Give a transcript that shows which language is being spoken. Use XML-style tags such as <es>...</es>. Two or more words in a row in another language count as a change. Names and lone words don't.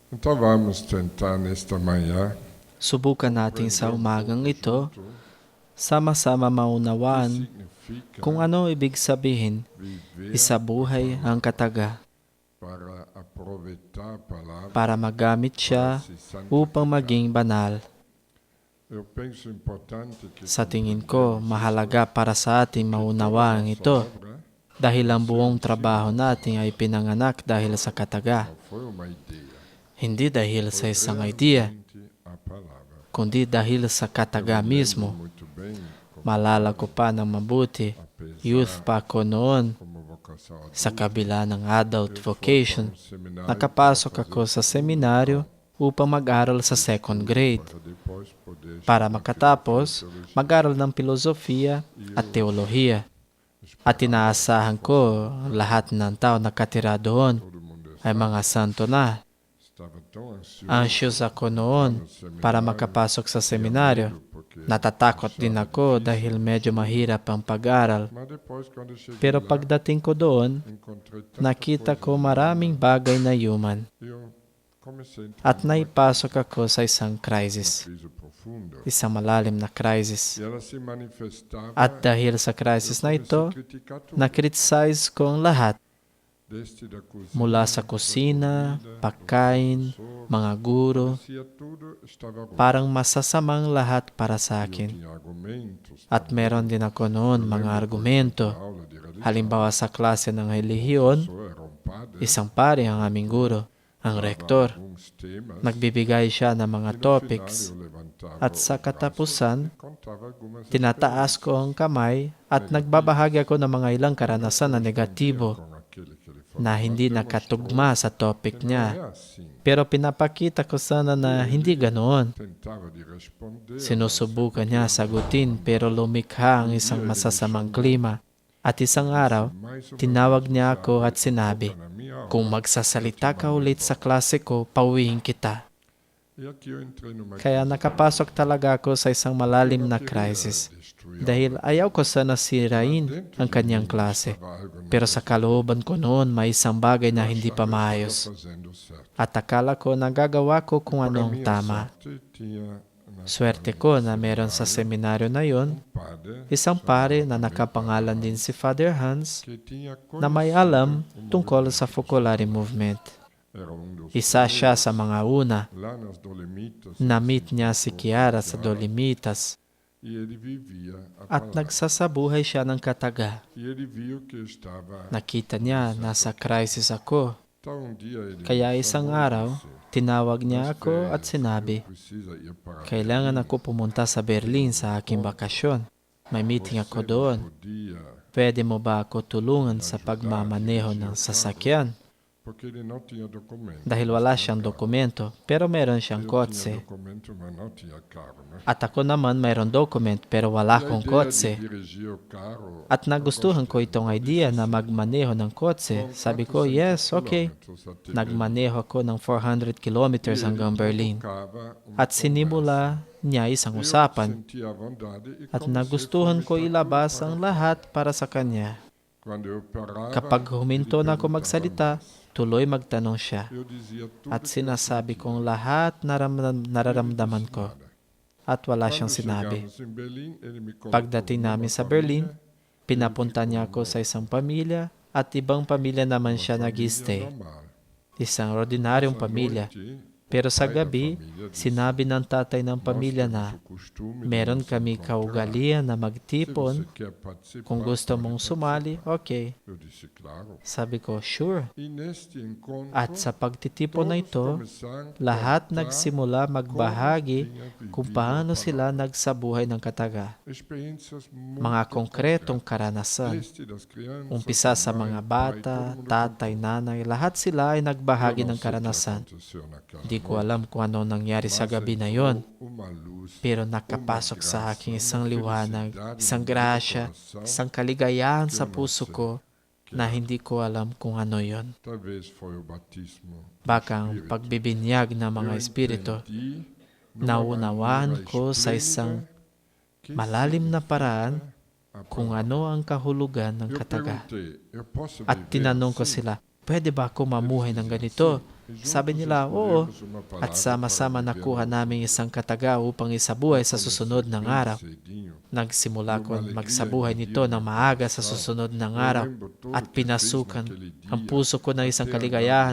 <pt>Então vamos tentar nesta manhã</pt> <tl>Subukan natin sa umagang ito, sama-sama maunawaan kung ano ibig sabihin,</tl> <pt>viver</pt> <tl>isabuhay ang kataga,</tl> <pt>para aproveitar a palavra</pt> <tl>para magamit siya upang maging banal.</tl> <pt>Eu penso importante que</pt> <tl>Sa tingin ko, mahalaga para sa ating maunawaan ito dahil ang buong trabaho natin ay pinanganak dahil sa kataga,</tl> <pt>não foi uma ideia,</pt> <tl>hindi dahil sa isang idea,</tl> <pt>realmente a palavra.</pt> <tl>kundi dahil sa kataga mismo.</tl> <pt>Muito bem,</pt> <tl>Maalala ko pa ng mabuti, youth pa ako noon,</tl> <pt>como vocação</pt> <tl>sa kabila ng</tl> <en>adult vocation,</en> <pt>seminário</pt> <tl>nakapasok ako sa seminaryo upang mag-aral sa</tl> <en>second grade</en> <pt>para depois poder</pt> <tl>para makatapos mag-aral ng filosofiya at teolohiya. At inaasahan ko lahat ng tao nakatira doon</tl> <pt>todo mundo</pt> <tl>ay mga santo na.</tl> <pt>estava tão ansioso</pt> <tl>Anxious ako noon para makapasok sa seminaryo.</tl> <pt>porque</pt> <tl>Natatakot din ako dahil medyo mahirap ang pag-aral.</tl> <pt>mas depois quando eu cheguei</pt> <tl>Pero</tl> <pt>lá,</pt> <tl>pagdating ko doon,</tl> <pt>encontrei tanta</pt> <tl>nakita</tl> <pt>coisa</pt> <tl>ko maraming bagay na human</tl> <pt>e eu comecei a entrar</pt> <tl>at naipasok ako sa isang crisis,</tl> <pt>numa crise profunda</pt> <tl>isang malalim na crisis.</tl> <pt>e ela se manifestava</pt> <tl>At dahil sa crisis na ito,</tl> <pt>a criticar tudo</pt> <tl>na-criticize ko ang lahat</tl> <pt>desde da cozinha</pt> <tl>mula sa kusina, pagkain, mga guro,</tl> <pt>parecia tudo estava ruim.</pt> <tl>parang masasamang lahat para sa</tl> <pt>Eu</pt> <tl>akin.</tl> <pt>tinha argumentos</pt> <tl>At meron din ako noon mga argumento.</tl> <pt>aula de religião</pt> <tl>Halimbawa sa klase ng relihiyon,</tl> <pt>era um padre</pt> <tl>isang pare ang aming guro, ang rektor.</tl> <pt>alguns temas</pt> <tl>Nagbibigay siya ng mga topics</tl> <pt>eu levantava</pt> <tl>at sa katapusan,</tl> <pt>e contava algumas</pt> <tl>tinataas ko ang kamay at nagbabahagi ako ng mga ilang karanasan na negatibo</tl> <pt>com aquele que ele</pt> <tl>na hindi nakatugma sa topic</tl> <pt>é</pt> <tl>niya.</tl> <pt>assim.</pt> <tl>Pero pinapakita ko sana na hindi ganoon. Tentava de responder Sinusubukan niya sagutin pero lumikha ang isang masasamang klima. At isang araw, tinawag niya ako at sinabi,</tl> <pt>na minha aula.</pt> <tl>kung magsasalita ka ulit sa klase ko, pauwiin kita.</tl> <pt>E aqui eu entrei numa</pt> <tl>Kaya nakapasok talaga ako sa isang malalim na crisis.</tl> <pt>destruir</pt> <tl>Dahil ayaw ko sana sirain ang kanyang klase.</tl> <pt>algo</pt> <tl>Pero sa kalooban ko noon, may isang bagay na hindi pa maayos.</tl> <pt>fazendo certo.</pt> <tl>At akala ko nagagawa ko kung anong tama.</tl> <pt>Sorte, tinha na</pt> <tl>Swerte ko na meron sa seminaryo na yon,</tl> <pt>padre</pt> <tl>isang pare na nakapangalan din si Father Hans</tl> <pt>que tinha</pt> <tl>na may alam tungkol sa Focolare Movement.</tl> <pt>era dos</pt> <tl>Isa siya sa mga una.</tl> <pt>lá nas Dolomitas</pt> <tl>Na-meet niya si Kiara sa Dolomitas</tl> <pt>e ele vivia a</pt> <tl>at nagsasabuhay siya ng kataga.</tl> <pt>e ele viu que eu estava</pt> <tl>Nakita niya nasa crisis ako.</tl> <pt>então um dia ele</pt> <tl>Kaya isang araw, tinawag niya ako at sinabi,</tl> <pt>precisa ir para</pt> <tl>kailangan ako pumunta sa Berlin sa aking bakasyon. May meeting ako doon.</tl> <pt>dia</pt> <tl>Pwede mo ba ako tulungan sa pagmamaneho ng sasakyan?</tl> <pt>porque ele não tinha documento.</pt> <tl>Dahil wala siyang dokumento, pero meron siyang</tl> <pt>Eu tinha</pt> <tl>kotse.</tl> <pt>documento, mas não tinha carro, né?</pt> <tl>At ako naman mayroon document pero wala</tl> <pt>E a</pt> <tl>akong</tl> <pt>ideia de</pt> <tl>kotse.</tl> <pt>dirigir o carro</pt> <tl>At nagustuhan ko itong idea na magmaneho ng kotse. Sabi ko,</tl> <en>yes, okay.</en> <tl>Nagmaneho ako ng 400 kilometers hanggang Berlin.</tl> <pt>Tocava</pt> <tl>At sinimula niya isang usapan.</tl> <pt>sentia a vontade e</pt> <tl>At</tl> <pt>comecei a</pt> <tl>nagustuhan ko</tl> <pt>conversar</pt> <tl>ilabas</tl> <pt>com</pt> <tl>ang</tl> <pt>ele.</pt> <tl>lahat para sa kanya.</tl> <pt>Quando eu parava,</pt> <tl>Kapag huminto na ako magsalita, tuloy magtanong siya.</tl> <pt>eu dizia tudo</pt> <tl>At sinasabi kong lahat nararamdaman ko. At wala siyang sinabi.</tl> <pt>chegamos em Berlim, ele me colocou</pt> <tl>Pagdating namin sa Berlin, pinapunta niya ako sa isang pamilya at ibang pamilya naman siya nag-stay.</tl> <pt>normal.</pt> <tl>Isang ordinaryong pamilya.</tl> <pt>Noite,</pt> <tl>Pero sa gabi, sinabi ng tatay ng pamilya na</tl> <pt>o costume</pt> <tl>meron kami kaugalian na</tl> <pt>se</pt> <tl>magtipon.</tl> <pt>você quer participar,</pt> <tl>Kung gusto mong sumali, okay.</tl> <pt>eu disse claro.</pt> <tl>Sabi ko, sure.</tl> <pt>E neste encontro,</pt> <tl>At sa pagtitipon na ito,</tl> <pt>começaram a</pt> <tl>lahat</tl> <pt>contar</pt> <tl>nagsimula magbahagi kung paano sila nagsabuhay ng kataga.</tl> <pt>experiências muito</pt> <tl>Mga konkretong karanasan.</tl> <pt>Este das crianças,</pt> <tl>Umpisa sa</tl> <pt>mãe,</pt> <tl>mga</tl> <pt>pai,</pt> <tl>bata,</tl> <pt>todo mundo</pt> <tl>tatay, nanay, lahat sila ay nagbahagi</tl> <pt>Eu não</pt> <tl>ng</tl> <pt>sei o que</pt> <tl>karanasan.</tl> <pt>aconteceu naquela</pt> <tl>Di ko alam kung ano nangyari sa gabi na yon,</tl> <pt>uma luz,</pt> <tl>pero nakapasok sa akin isang liwanag, isang grasya, isang kaligayahan sa puso ko na hindi ko alam kung ano yon.</tl> <pt>talvez foi o batismo.</pt> <tl>Baka ang pagbibinyag ng mga espiritu,</tl> <pt>Entendi</pt> <tl>naunawaan ko sa isang malalim na paraan kung ano ang kahulugan ng</tl> <pt>Eu</pt> <tl>kataga.</tl> <pt>perguntei, eu posso</pt> <tl>At</tl> <pt>viver</pt> <tl>tinanong ko</tl> <pt>assim?</pt> <tl>sila, pwede ba ako mamuhay ng ganito? Sabi nila, oo. At sama-sama nakuha namin isang kataga upang isabuhay sa susunod ng araw. Nagsimula ko magsabuhay nito ng maaga sa susunod ng araw at pinasukan ang puso ko ng isang kaligayahan.</tl>